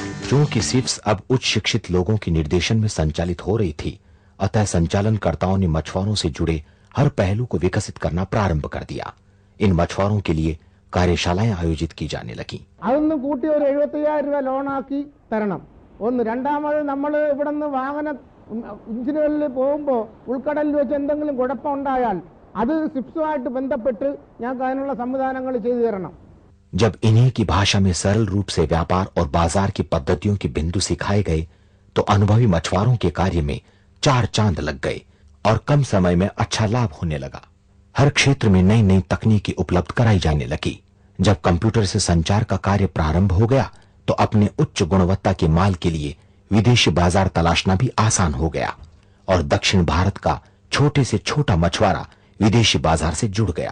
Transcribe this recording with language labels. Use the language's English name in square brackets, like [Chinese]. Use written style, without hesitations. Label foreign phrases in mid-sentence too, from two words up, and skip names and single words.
[Hindi] चूंकि सिप्स अब उच्च शिक्षित लोगों के निर्देशन में संचालित हो रही थी, अतः संचालनकर्ताओं ने मछुआरों से जुड़े हर पहलू को विकसित करना प्रारंभ कर दिया। इन मछुआरों के लिए कार्यशालाएं आयोजित की जाने लगी। [Malayalam] അതൊന്നും കൂട്ടി ഒരു 75,000 രൂപ ലോണാക്കി തരണം. ഒന്ന്. രണ്ടാമത് നമ്മൾ ഇവിടെ നിന്ന് വാഹന ഇഞ്ചിനുകളിൽ പോകുമ്പോൾ ഉൾക്കടലിൽ വെച്ച് എന്തെങ്കിലും കുഴപ്പമുണ്ടായാൽ അത് സിപ്സുമായിട്ട് ബന്ധപ്പെട്ട് ഞങ്ങൾക്ക് അതിനുള്ള സംവിധാനങ്ങൾ ചെയ്തു തരണം. [Hindi] जब इन्हीं की भाषा में सरल रूप से व्यापार और बाजार की पद्धतियों के बिंदु सिखाए गए तो अनुभवी मछुआरों के कार्य में 4 चांद लग गए और कम समय में अच्छा लाभ होने लगा। हर क्षेत्र में नई नई तकनीकी उपलब्ध कराई जाने लगी। जब कंप्यूटर से संचार का कार्य प्रारंभ हो गया तो अपने उच्च गुणवत्ता के माल के लिए विदेशी बाजार तलाशना भी आसान हो गया और दक्षिण भारत का छोटे से छोटा मछुआरा विदेशी बाजार से जुड़ गया।